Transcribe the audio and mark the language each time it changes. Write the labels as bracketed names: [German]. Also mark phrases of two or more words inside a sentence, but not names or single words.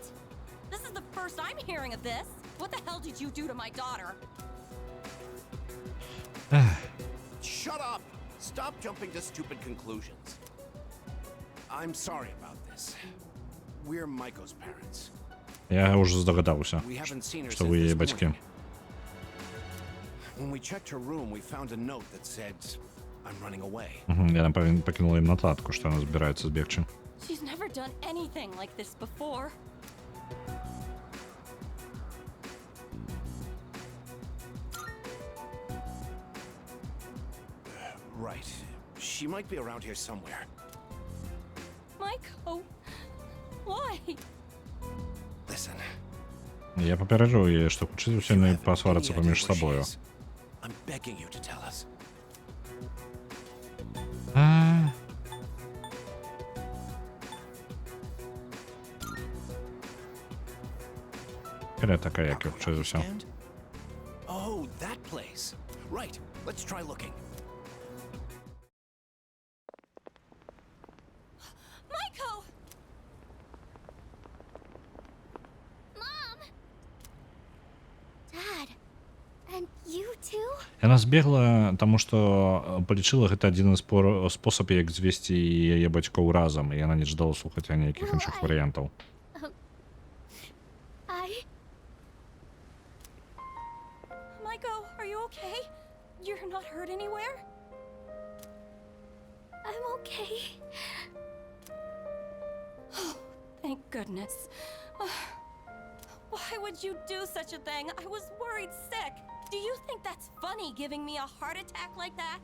[English] This is the first I'm hearing of this. What the hell did you do to my daughter? Shut up! Stop jumping to stupid conclusions. I'm sorry about this. We're Maiko's parents. [Belarusian] Я уже здогадаўся, што вы яе бацькі. [English] When we checked her room, we found a note that said, I'm running away. [Belarusian] Яна пакінула ім нататку, што яна збіраецца збегчы. [English] She's never done anything like this before. Right. She might be around here somewhere. Maiko, why? Listen. [Belarusian] Я папярэджу яе, што хутчэй за ўсё яны пасварацца паміж сабою. [English] I'm begging you to tell us. [Belarusian] Каля такая, як і хутчэй за ўсё. [English] Oh, that place. Right. Let's try looking. Maiko! Mom! Dad! And you too? [Belarusian] Яна збегла, таму што палічыла гэта адзін спосаб, як звесці яе бацькоў разам, і яна не ждала слухаць ніякіх іншых варыянтаў. [English] okay? You're not hurt anywhere? I'm okay. Oh, thank goodness. Why would you do such a thing? I was worried sick. Do you think that's funny giving me a heart attack like that?